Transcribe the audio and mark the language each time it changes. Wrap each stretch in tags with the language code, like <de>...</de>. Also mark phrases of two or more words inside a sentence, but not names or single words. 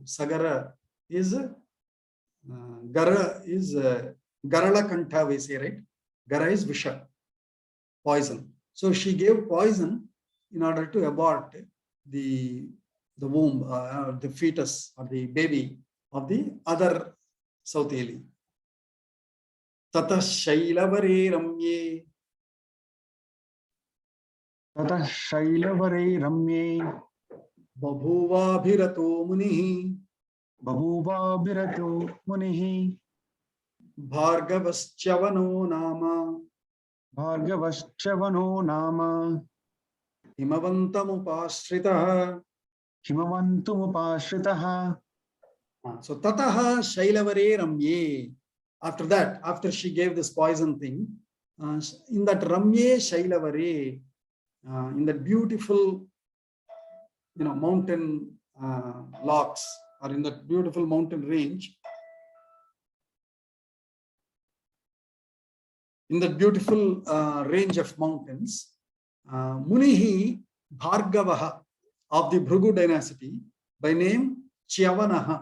<en>Sagara is Gara is Garala Kantha, we say, right? Gara is Visha, poison. So she gave poison in order to abort the womb, the fetus or the baby of the other Sauteli.</en> <sa>Tata Shailavare Ramye. Tata Shailavare Ramye. Babhuva Bhirato Munihi. Babhuva Bhirato Munihi. Bhargavaschavano Nama. Bhargavaschavano Nama. Himavantamupashritaha. Himavantumupashritaha. So Tataha Shailavare Ramye.</sa> <en>After that, after she gave this poison thing, in that</en> <sa>Ramye Shailavare,</sa> <en>in that beautiful, mountain locks, or in that beautiful mountain range, in that beautiful range of mountains,</en> <sa>Munihi Bhargavaha</sa> <en>of the Bhrigu dynasty, by name Chyavanaha.</en>